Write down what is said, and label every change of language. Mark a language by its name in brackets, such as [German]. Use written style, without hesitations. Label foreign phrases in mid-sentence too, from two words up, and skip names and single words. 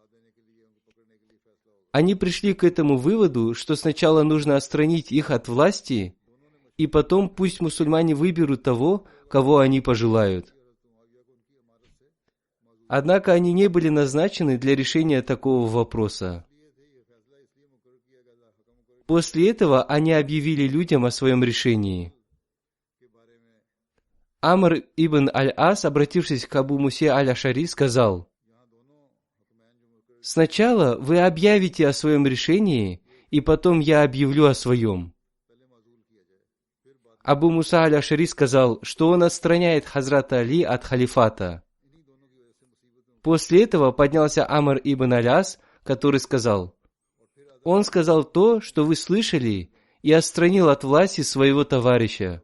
[Russian] Они пришли к этому выводу, что сначала нужно отстранить их от власти, и потом пусть мусульмане выберут того, кого они пожелают. Однако они не были назначены для решения такого вопроса. После этого они объявили людям о своем решении. Амр ибн аль-Ас, обратившись к Абу Мусе аль-Ашари, сказал: «Сначала вы объявите о своем решении, и потом я объявлю о своем». Абу Муса аль-Ашари сказал, что он отстраняет Хазрата Али от халифата. После этого поднялся Амр ибн аль-Ас, который сказал: «Он сказал то, что вы слышали, и отстранил от власти своего товарища.